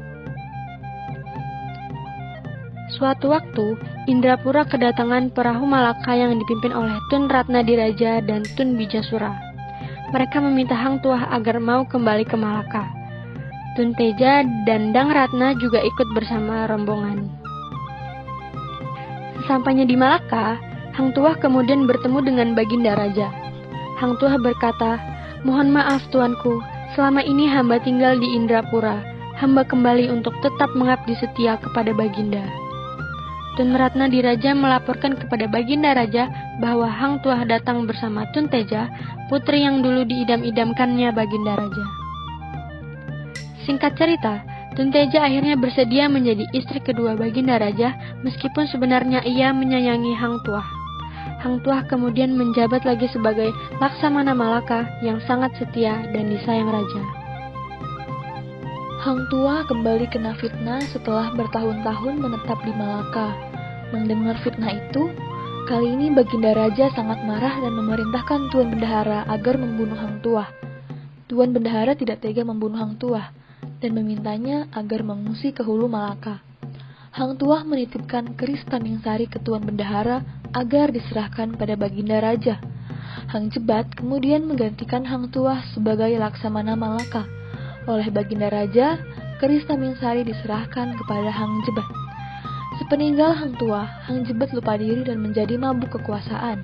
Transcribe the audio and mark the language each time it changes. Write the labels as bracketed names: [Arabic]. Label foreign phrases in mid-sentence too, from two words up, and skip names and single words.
[Indonesian] Suatu waktu, Indrapura kedatangan perahu Malaka yang dipimpin oleh Tun Ratnadiraja dan Tun Bijasura. Mereka meminta Hang Tuah agar mau kembali ke Malaka. Tun Teja dan Dang Ratna juga ikut bersama rombongan. Sesampainya di Malaka, Hang Tuah kemudian bertemu dengan Baginda Raja. Hang Tuah berkata, "Mohon maaf tuanku, selama ini hamba tinggal di Indrapura. Hamba kembali untuk tetap mengabdi setia kepada Baginda." Tun Meratna Diraja melaporkan kepada Baginda Raja bahwa Hang Tuah datang bersama Tun Teja, putri yang dulu diidam-idamkannya Baginda Raja. Singkat cerita, Tun Teja akhirnya bersedia menjadi istri kedua Baginda Raja, meskipun sebenarnya ia menyayangi Hang Tuah. Hang Tuah kemudian menjabat lagi sebagai Laksamana Malaka yang sangat setia dan disayang Raja. Hang Tuah kembali kena fitnah setelah bertahun-tahun menetap di Malaka. Mendengar fitnah itu, kali ini Baginda Raja sangat marah dan memerintahkan Tuan Bendahara agar membunuh Hang Tuah. Tuan Bendahara tidak tega membunuh Hang Tuah dan memintanya agar mengungsi ke hulu Malaka. Hang Tuah menitipkan keris Tamingsari ke Tuan Bendahara agar diserahkan pada Baginda Raja. Hang Jebat kemudian menggantikan Hang Tuah sebagai Laksamana Malaka. Oleh Baginda Raja, keris Tamingsari diserahkan kepada Hang Jebat. Sepeninggal Hang Tuah, Hang Jebat lupa diri dan menjadi mabuk kekuasaan.